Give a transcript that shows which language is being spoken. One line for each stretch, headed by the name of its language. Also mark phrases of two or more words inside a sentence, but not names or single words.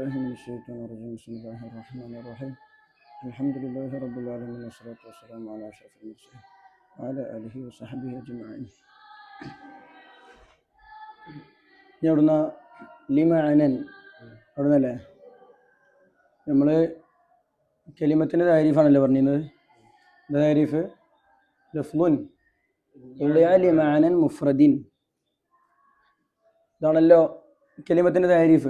Arabic: من الشيطان الرجيم بسم الله الرحمن الرحيم الحمد لله رب العالمين والصلاة والسلام على أشرف المرسلين وعلى آله وصحبه أجمعين.
Malayalam: ഇവിടുന്ന് ലിമഅനൻ അവിടുന്നല്ലേ നമ്മൾ കലിമത്തിൻ്റെ താരീഫാണല്ലോ പറഞ്ഞിരുന്നത്. എന്താ താരീഫ്?
Arabic: لفظ لمعنى مفرد,
Malayalam: ഇതാണല്ലോ കലിമത്തിൻ്റെ താരീഫ്.